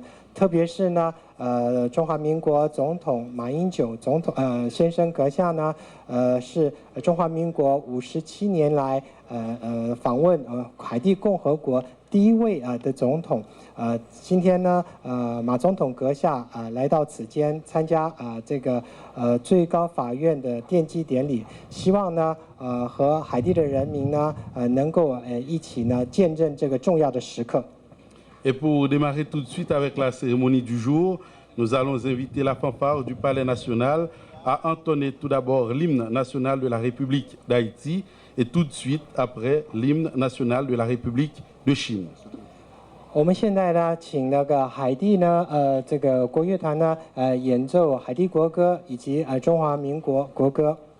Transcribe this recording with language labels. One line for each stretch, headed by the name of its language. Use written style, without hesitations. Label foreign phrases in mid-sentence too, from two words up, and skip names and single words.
Chinese: 特别是呢，中华民国总统马英九总统先生阁下呢，是中华民国57年来访问海地共和国第一位的总统。今天呢，马总统阁下来到此间参加这个最高法院的奠基典礼，希望呢和海地的人民呢能够一起呢见证这个重要的时刻。
French: Et pour démarrer tout de suite avec la cérémonie du jour, nous allons inviter la fanfare du Palais national à entonner tout d'abord l'hymne national de la République d'Haïti et tout de suite après l'hymne national de la République de Chine.
Chinese: 我们现在呢，请那个海地呢，这个国乐团呢，演奏海地国歌以及中华民国国歌。